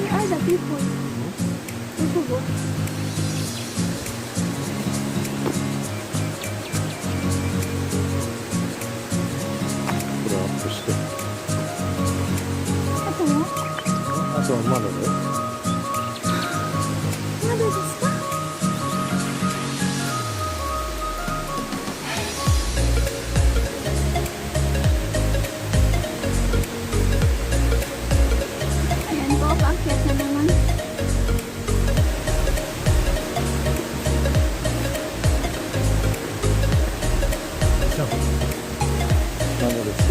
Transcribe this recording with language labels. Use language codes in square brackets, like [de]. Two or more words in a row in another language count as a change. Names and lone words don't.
[en] the people. People. [ja] これアップして。あとはあとはまだだよ。まだですか？ [tl] Ayan po, paakyat na naman. [ja] じゃあ、まだですよ。